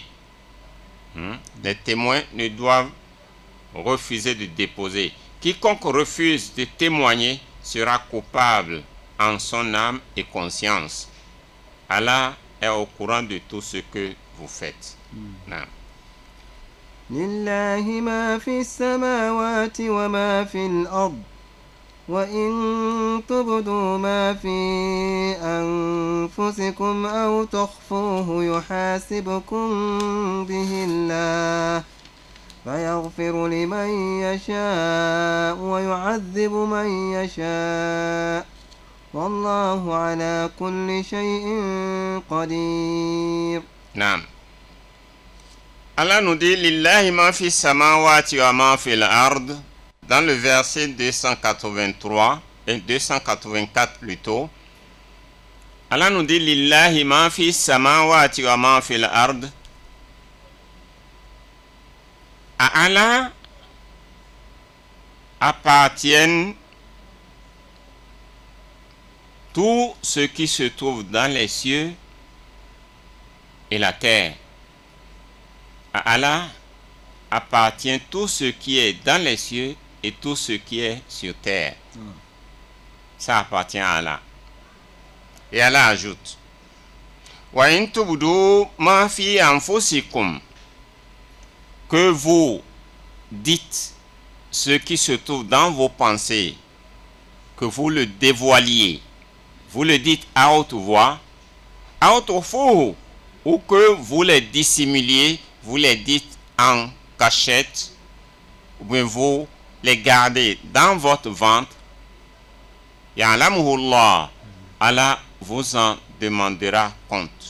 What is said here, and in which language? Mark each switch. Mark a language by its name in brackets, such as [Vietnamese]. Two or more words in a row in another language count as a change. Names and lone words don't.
[French] Les témoins ne doivent refuser de déposer. Quiconque refuse de témoigner sera coupable en son âme et conscience. Allah est au courant de tout ce que vous faites. [Arabic] لله ما في السماوات وما في الأرض وإن تبدوا ما في أنفسكم أو تخفوه يحاسبكم به الله فيغفر لمن يشاء ويعذب من يشاء والله على كل شيء قدير. نعم. [French] Allah nous dit [Arabic] لله ما في السماوات وما في الأرض [French] dans le verset 283 et 284 plutôt. Allah nous dit [Arabic] لله ما في السماوات وما في الأرض. [French] À Allah appartiennent tout ce qui se trouve dans les cieux et la terre. À Allah appartient tout ce qui est dans les cieux et tout ce qui est sur terre. Ça appartient à Allah. Et Allah ajoute: [Arabic] وإن تبدوا ما في أنفسكم, [French] que vous dites ce qui se trouve dans vos pensées, que vous le dévoiliez, vous le dites à haute voix, à haute voix, ou que vous les dissimuliez, vous les dites en cachette, ou bien vous les gardez dans votre ventre, Ya'lamuhullah, Allah vous en demandera compte.